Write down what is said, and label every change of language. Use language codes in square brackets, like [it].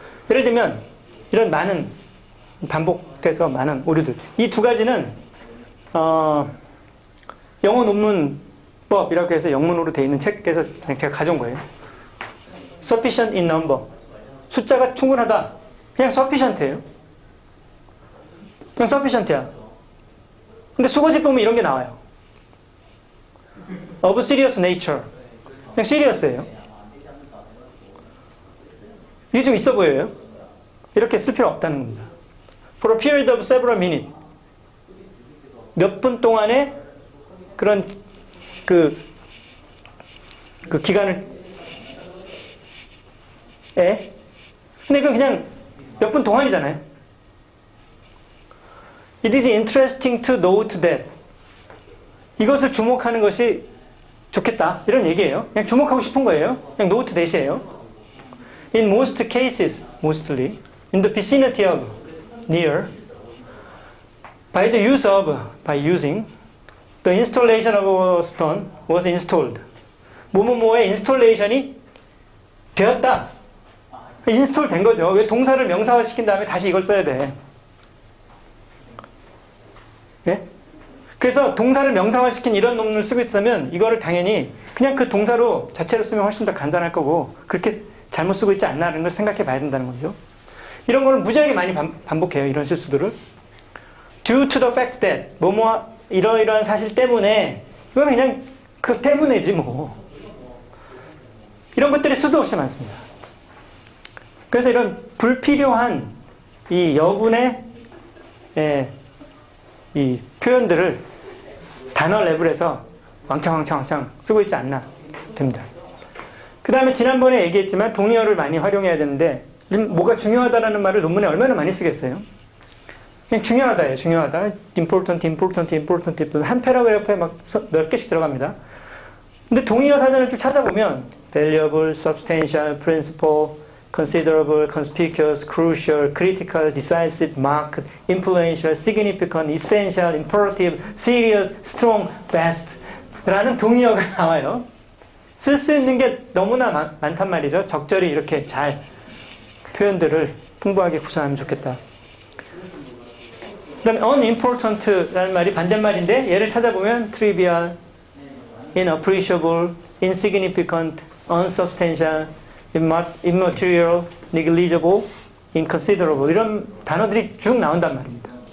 [ko] 예를 들면 이런 많은 반복돼서 많은 오류들, 이 두 가지는 영어 논문법이라고 해서 영문으로 되어 있는 책에서 제가 가져온 거예요. [en] Sufficient in number, [ko] 숫자가 충분하다, 그냥 sufficient예요. 그냥 sufficient야. 근데 수거집 보면 이런 게 나와요. [en] Of serious nature, [ko] 그냥 serious예요. 이게 좀 있어 보여요. 이렇게 쓸 필요 없다는 겁니다. [en] For a period of several minutes, [ko] 몇 분 동안의 그런 그 기간을 근데 그건 그냥 몇 분 동안이잖아요. [en] It is interesting to note that, [ko] 이것을 주목하는 것이 좋겠다 이런 얘기예요. 그냥 주목하고 싶은 거예요. 그냥 [en] note that [ko] 이에요. [en] In most cases, mostly, in the vicinity of, near, by using, the installation of a stone was installed. [ko] 뭐뭐뭐의 인스톨레이션이 되었다. 인스톨 된 거죠. 왜 동사를 명사화 시킨 다음에 다시 이걸 써야 돼. 예? 그래서 동사를 명사화 시킨 이런 논문을 쓰고 있다면 이거를 당연히 그냥 그 동사로 자체로 쓰면 훨씬 더 간단할 거고, 그렇게 잘못 쓰고 있지 않나라는 걸 생각해 봐야 된다는 거죠. 이런 거는 무지하게 많이 반복해요. 이런 실수들을. [en] Due to the fact that, [ko] 뭐뭐 이러이러한 사실 때문에, 이건 그냥 그 때문에지 뭐. 이런 것들이 수도 없이 많습니다. 그래서 이런 불필요한 이 여분의 이 표현들을 단어 레벨에서 왕창 쓰고 있지 않나 됩니다. 그 다음에 지난번에 얘기했지만 동의어를 많이 활용해야 되는데 뭐가 중요하다라는 말을 논문에 얼마나 많이 쓰겠어요? 그냥 중요하다예요. 중요하다. important. 한 패러그래프에 막 몇 개씩 들어갑니다. 근데 동의어 사전을 쭉 찾아보면 [en] valuable, substantial, principal, considerable, conspicuous, crucial, critical, decisive, marked, influential, significant, essential, imperative, serious, strong, best [ko] 라는 동의어가 나와요. 쓸 수 있는 게 너무나 많단 말이죠. 적절히 이렇게 잘 표현들을 풍부하게 구사하면 좋겠다. 그 다음에 unimportant라는 말이 반대말인데 얘를 찾아보면 [en] trivial, inappreciable, insignificant, unsubstantial, immaterial, negligible, inconsiderable [ko] 이런 단어들이 쭉 나온단 말입니다.